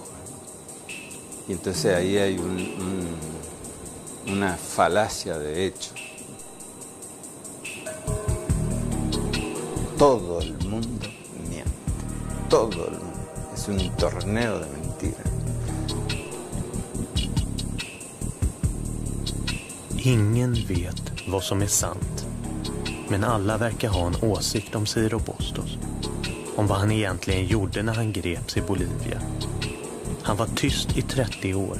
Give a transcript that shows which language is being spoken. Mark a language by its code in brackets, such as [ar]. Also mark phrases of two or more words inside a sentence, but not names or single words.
[es] Y entonces ahí hay una falacia de hecho. Todo el mundo miente. Todo el mundo. Es un torneo de mentiras. [sv] Ingen vet vad som är sant. Men alla verkar ha en åsikt om Ciro Bustos. Om vad han egentligen gjorde när han greps i Bolivia. Han var tyst i 30 år.